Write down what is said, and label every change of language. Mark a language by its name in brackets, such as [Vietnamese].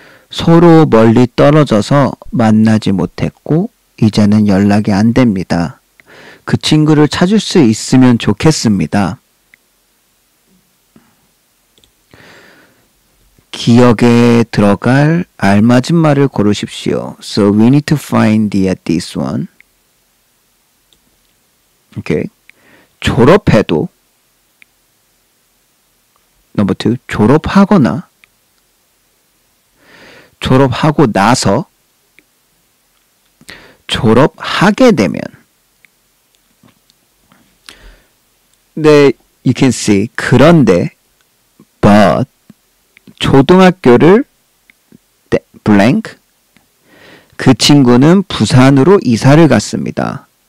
[Korean] 서로 멀리 떨어져서 만나지 못했고 이제는 연락이 안 됩니다. 그 친구를 찾을 수 있으면 좋겠습니다. 기억에 들어갈 알맞은 말을 고르십시오. [English] So we need to find this one. Okay. [Korean] 졸업해도 [English] Number 2. [Korean] 졸업하거나 졸업하고 나서 졸업하게 되면 네, [English] you can see [Korean] 그런데 but 초등학교를 blank 그 친구는 부산으로 이사를 갔습니다.